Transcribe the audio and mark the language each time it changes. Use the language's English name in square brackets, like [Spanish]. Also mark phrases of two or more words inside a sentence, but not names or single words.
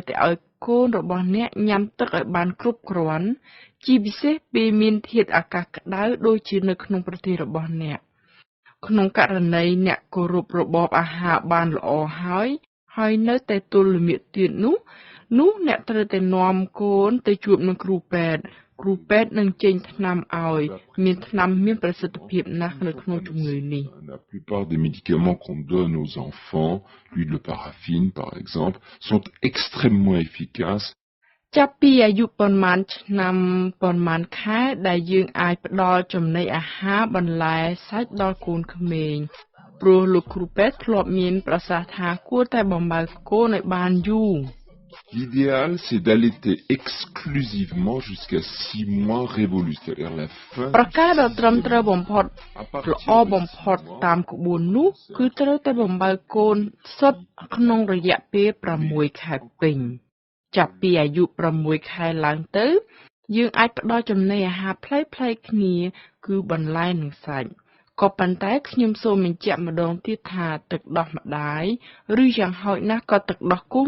[Khmer] តែឲ្យកូនរបស់អ្នកញ៉ាំទឹកឲ្យបានគ្រប់គ្រាន់ជាពិសេសពេលមានធាតុអាកាសក្តៅដូចជានៅក្នុងប្រទេសរបស់អ្នកក្នុងករណីអ្នកគោរពរបបអាហារបានល្អហើយនៅតែទល់លាមកទៀតនោះអ្នកត្រូវតែនាំកូនទៅជួបនឹងគ្រូពេទ្យនឹងចេញថ្នាំឲ្យមានថ្នាំមានប្រសិទ្ធភាពណាស់នៅក្នុងជំងឺនេះ [French] La plupart des médicaments qu'on donne aux enfants, l'huile de paraffine par exemple, sont extrêmement efficaces. [Khmer] ចាប់ពីអាយុប៉ុន្មានឆ្នាំប៉ុន្មានខែដែលយើងអាចផ្ដល់ចំណីអាហារបន្លែសាច់ដល់កូនក្មេងព្រោះលោកគ្រូពេទ្យធ្លាប់មានប្រសាសន៍ថាគួរតែបំរើកូនឲ្យបានយូរ [French] L'idéal, c'est d'allaiter exclusivement jusqu'à 6 mois révolus, c'est-à-dire la fin. [Khmer] ប្រការដ៏ត្រឹមត្រូវបំផុតល្អបំផុតតាមក្បួននោះគឺត្រូវតែបំរើកូនសុទ្ធក្នុងរយៈពេល6ខែពេញចាប់ពីអាយុ6ខែឡើងទៅយើងអាចផ្ដល់ចំណីអា ហារប្លែកៗគ្នាគឺបន្លែនិងសាច់ក៏ប៉ុន្តែខ្ញុំសូមបញ្ជាក់ម្ដងទៀតថាទឹកដោះម្ដាយឬយ៉ាងហោចណាស់ក៏ទឹកដោះគោ